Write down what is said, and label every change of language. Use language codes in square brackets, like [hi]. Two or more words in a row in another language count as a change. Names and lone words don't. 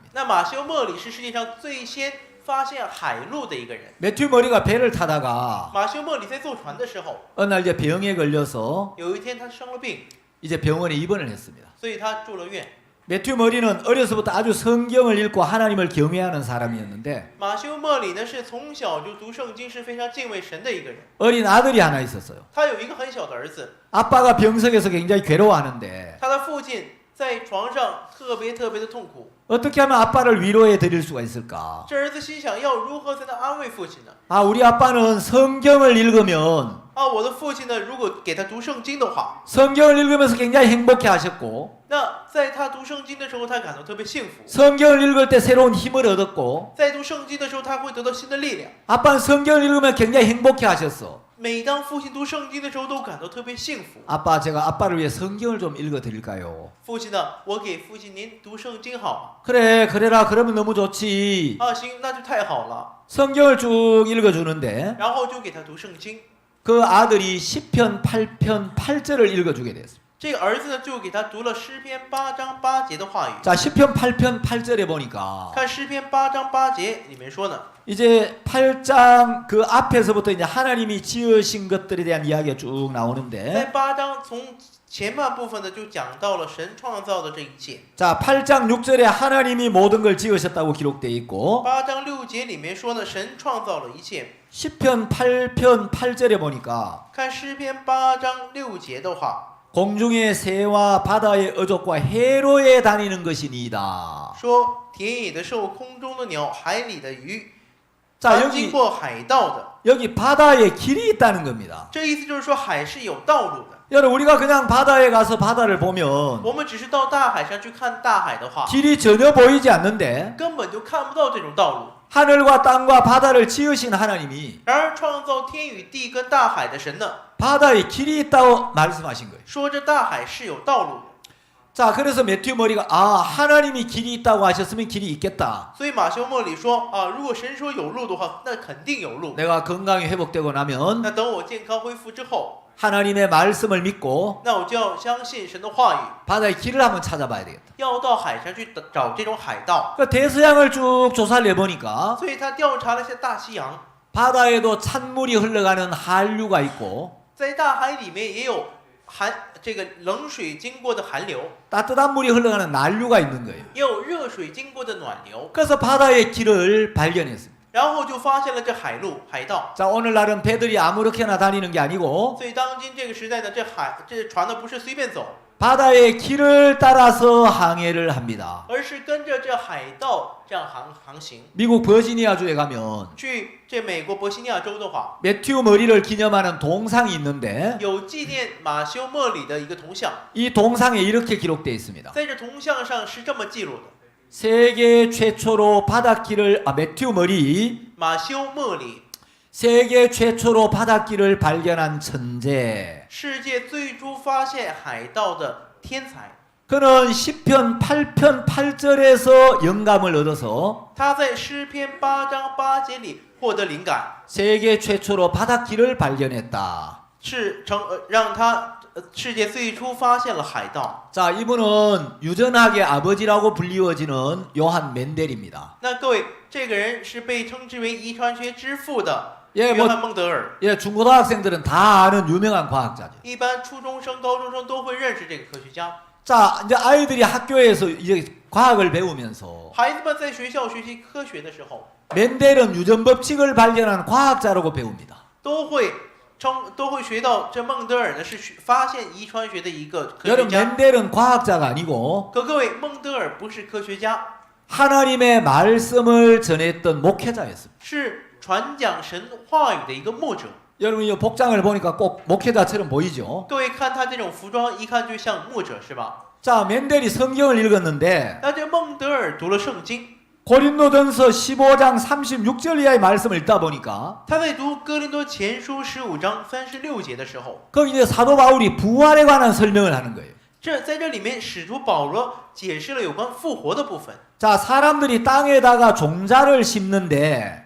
[zh] 那马修·莫里是世界上最先发现海路的一个人。 [ko] 매튜 머리가 배를 타다가 [zh] 马修·莫里在坐船的时候， [ko] 어느 날 이제 병에 걸려서 [zh] 有一天他生了病， [ko] 이제 병원에 입원을 했습니다. [zh] 所以他住了院。 [ko] 매튜 머리는 어려서부터 아주 성경을 읽고 하나님을 경외하는 사람이었는데 [zh] 马修·莫里呢是从小就读圣经，是非常敬畏神的一个人。 [ko] 어린 아들이 하나 있었어요. [zh] 他有一个很小的儿子， [ko] 아빠가 병석에서 굉장히 괴로워하는데 [zh] 他的父亲在床上特别的痛苦。 [ko] 어떻게 하면 아빠를 위로해 드릴 수가 있을까? [zh] 这儿子心想，要如何才能安慰父亲呢？ [ko] 아, 우리 아빠는 성경을 읽으면 [zh] 啊，我的父亲呢，如果给他读圣经的话， [ko] 성경을 읽으면서 굉장히 행복해 하셨고 [zh] 那在他读圣经的时候，他感到特别幸福。 [ko] 성경을 읽을 때 새로운 힘을 얻었고 [zh] 在读圣经的时候，他会得到新的力量。 [ko] 아빠는 성경을 읽으면 굉장히 행복해 하셨어. [zh] 每当父亲读圣经的时候，都感到特别幸福。 [ko] 아빠 제가 아빠를 위해 성경을 좀 읽어 드릴까요? [zh] 父亲呢，我给父亲您读圣经好 [ko] 그래 그래라 그러면 너무 좋지. [zh] 吗？啊，行，那就太好了。 [ko] 성경을 쭉 읽어 주는데 [zh] 然后就给他读圣经。 [ko] 그 아들이 시편 8편 8절을 읽어 주게 됐습니다. [zh] 这个儿子呢，就给他读了诗篇8章8节的话语。 [ko] 자, 시편 8편 8절에 보니까 [zh] 看诗篇8章8节里面说呢， [ko] 이제 8장 그 앞에서부터 이제 하나님이 지으신 것들에 대한 이야기가 쭉 [zh] 在 [ko] 나오는데 [zh] 8章从前半部分呢，就讲到了神创造的这一切。 [ko] 자, 8장 6절에 하나님이 모든 걸 지으셨다고 기록되어 있고 [zh] 8 章6节里面说呢，神创造了一切。 [ko] 시편 8편 8절에 보니까 [zh] 看诗篇8章6节的话， [ko] 공중의 새와 바다의 어족과 해로에 다니는 것이니이다. [zh] 说田野的兽、空中的鸟、海里的鱼， [ko] 자, [zh] 凡经过海道的。 [ko] 여기 바다에 길이 있다는 겁니다. [zh] 这意思就是说，海是有道路的。 [ko] 여러분 우리가 그냥 바다에 가서 바다를 보면 [zh] 我们只是到大海上去看大海的话， [ko] 길이 전혀 보이지 않는데 [zh] 根本就看不到这种道路。 [ko] 하늘과 땅과 바다를 지으신 하나님이 [zh] 然而，创造天与地跟大海的神呢， [ko] 바다에 길이 있다고 말씀하신 거예요. [zh] 说这大海是有道路的。 [ko] 자, 그래서 매튜 머리가 하나님이 길이 있다고 하셨으면 길이 있겠다. [zh] 所以马修·莫里说啊，如果神说有路的话，那肯定有路。 [ko] 내가 건강이 회복되고 나면 [zh] 那等我健康恢复之后， [ko] 하나님의 말씀을 믿고 [zh] 那我就要相信神的话语， [ko] 바다의 길을 한번 찾아봐야 되겠다. [zh] 要到海上去找这种海道。 [ko] 그 대서양을 쭉 조사를 해보니까 [zh] 所以他调查了一下大西洋， [ko] 바다에도 찬물이 흘러가는 한류가 있고 [zh] 在大海里面也有这个冷水经过的寒流， [ko] 따뜻한 물이 흘러가는 난류가 있는 거예요. [zh] 也有热水经过的暖流， [ko] 그래서 바다의 길을 발견했습니다. [zh] 然后就发现了这海路、海道。 [ko] 자, 오늘날은 배들이 아무렇게나 다니는 게 아니고 [zh] 所以当今这个时代呢，这船呢不是随便走， [ko] 바다의 길을 따라서 항해를 합니다. [zh] 而是跟着这海道这样航行。 [ko] 미국 버지니아주에 가면 [zh] 去这美国伯西尼亚州的话， [ko] 매튜 머리를 기념하는 동상이 있는데 [zh] 有纪念马修·莫里的一个铜像， [ko] 이 동상에 이렇게 기록되어 있습니다. [zh] 在这铜像上是这么记录的： [ko] 세계 최초로 바닷길을 매튜 머리 [zh] 马修·莫里 [ko] 세계 최초로 바닷길을 발견한 천재. [zh] 世界最初发现海盗的天才。 [ko] 그는 시편 8편 8절에서 영감을 얻어서 [zh] 他在诗篇8章8节里获得灵感， [ko] 세계 최초로 바닷길을 발견했다. [zh] 让他世界最初发现了海盗。 [ko] 자, 이분은 유전학의 아버지라고 불리워지는 요한 멘델입니다. [zh] 那各位，这个人是被称之为遗传学之父的 [ko] 예, [zh] 约翰孟德尔。 [ko] 예, 중고등학생들은 다 아는 유명한 과학자죠. [zh] 一般初中生、高中生都会认识这个科学家。 [ko] 자, 이제 아이들이 학교에서 이제 과학을 배우면서 [zh] 孩子们在学校学习科学的时候， [ko] 멘델은 유전 법칙을 발견한 과학자라고 배웁니다. [zh] 都会学到这孟德尔呢是发现遗传学的一个科学 [ko] 여러분, [zh] 家。 [ko] 멘델은 과학자가 아니고 [zh] 可各位，孟德尔不是科学家， [ko] 하나님의 말씀을 전했던 목회자였습니다. [zh] 是传讲神话语的一个牧者。 [ko] 여러분, 이 복장을 보니까 꼭 목회자처럼 보이죠? [zh] 各位看他这种服装，一看就像牧者，是吧？ [ko] 자, 멘델이 성경을 읽었는데 [zh] 那这孟德尔读了圣经， [ko] 고린도전서 15장 36절 이하의 말씀을 읽다 보니까 [zh] 他在读哥林多前书15章36节的时候， [ko] 거기 이제 사도 바울이 부활에 관한 설명을 하는 거예요. [zh] 在这里面，使徒保罗解释了有关复活的部分。 [ko] 자, 사람들이 땅에다가 종자를 심는데